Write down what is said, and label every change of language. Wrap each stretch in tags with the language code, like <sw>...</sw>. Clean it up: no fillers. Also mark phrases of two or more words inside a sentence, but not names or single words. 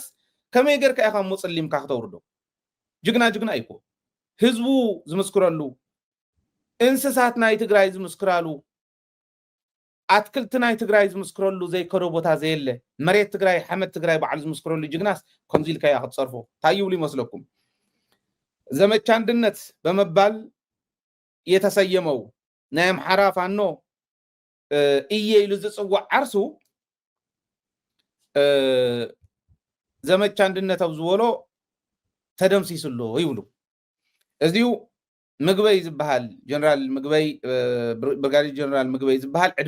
<ti>ከመይ ጌርካ ኢኻ ሞፅሊምካ ክተውርዶ ጅግና ይኮ ህዝቡ ዝምስክረሉ እንስሳት ናይ ትግራይ ዝምስክራሉ ኣትክልቲ ናይ ትግራይ ዝምስክረሉ ዘይከዶ ቦታ ዘየለ መሬት ትግራይ ሓመድ ትግራይ በዓል ዝምስክረሉ ጅግናስ ከምዚ ኢልካ ኢኻ ክትፀርፎ እንታይ ይብሉ ይመስለኩም ዘመቻ አንድነት</ti> <am>በመባል የተሰየመው</am> <ti>ናይ ኣምሓራ ፋኖ እየ ኢሉ ዝፅዋዕ ዓርሱ ዘመቻ አንድነት ኣብ ዝበሎ ተደምሲሱሎ ይብሉ እዚዩ ምግበይ ዝበሃል ጀነራል ምግበይ ብርጋዴር ጀነራል ምግበይ ዝበሃል ዕድመ</ti>